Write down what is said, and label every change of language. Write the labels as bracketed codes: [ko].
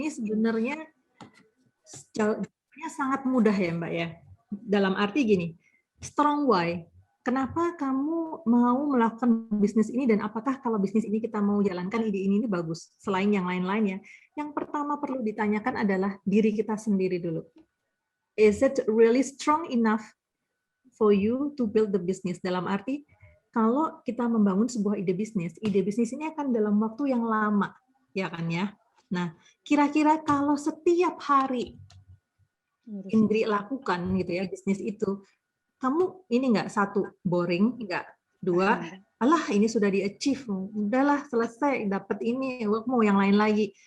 [id] Ini sebenarnya sangat mudah ya Mbak ya. Dalam arti gini, strong why. Kenapa kamu mau melakukan bisnis ini dan apakah kalau bisnis ini kita mau jalankan ide ini bagus selain yang lain-lainnya? Yang pertama perlu ditanyakan adalah diri kita sendiri dulu. [en] Is it really strong enough for you to build the business? [id] Dalam arti kalau kita membangun sebuah ide bisnis ini akan dalam waktu yang lama, ya kan ya. Nah, kira-kira kalau setiap hari Indri lakukan gitu ya bisnis itu, kamu ini enggak, satu, boring, enggak, dua, alah ini sudah di-achieve, udahlah selesai, dapat ini, mau yang lain lagi.